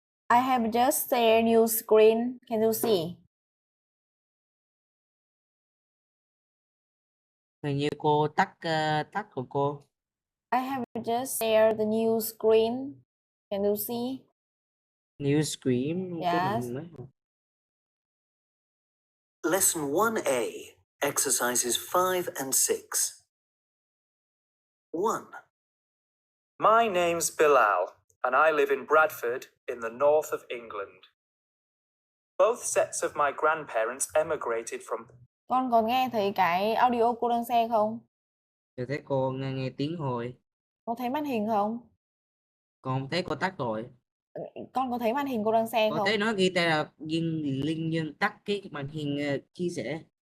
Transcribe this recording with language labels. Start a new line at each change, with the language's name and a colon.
English: I have just shared new screen. Can you see?
Vietnamese: Hình như cô tắt tắt của cô.
English: I have just shared the new screen. Can you see? New screen. Yes. Lesson 1A, exercises 5 and 6. 1. My name's Bilal, and I live in Bradford in the north of England. Both sets of my grandparents emigrated from...
Vietnamese: Con còn nghe thấy cái audio cô đang xem không? Tôi thấy cô nghe tiếng hồi. Có thấy màn hình không? Con thấy cô tắt rồi. Con có thấy màn hình cô đang xem Có không? thấy nó ghi tên là link nhưng tắt cái màn hình chia sẻ.